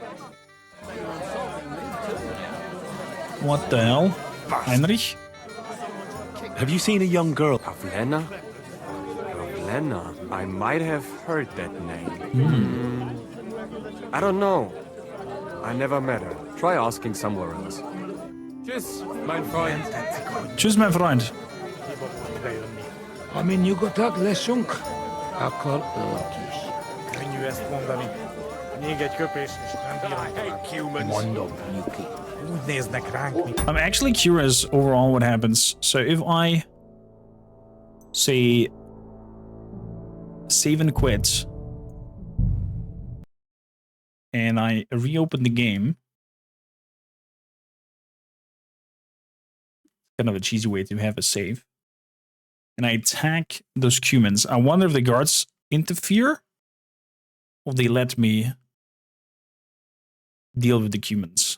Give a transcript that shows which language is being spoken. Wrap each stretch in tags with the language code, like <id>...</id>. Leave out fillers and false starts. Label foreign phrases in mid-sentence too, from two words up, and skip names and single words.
<en>What the hell? Heinrich? Have you seen a young girl? Pavlena? Pavlena? I might have heard that name. I don't know. I never met her. Try asking somewhere else.</en> <de>Tschüss, mein Freund. Tschüss, mein Freund.</de> <hu>Hiba volt idejönni. A nyugodtak leszünk? Akkor könnyű ezt mondani. Még egy köpés, és nem bírom tovább. Mondom. Úgy néznek ránk, mint...</hu> <en>I'm actually curious overall what happens. So if I say save and quit and I reopen the game, kind of a cheesy way to have a save, and I attack those humans, I wonder if the guards interfere or they let me deal with the humans.</en>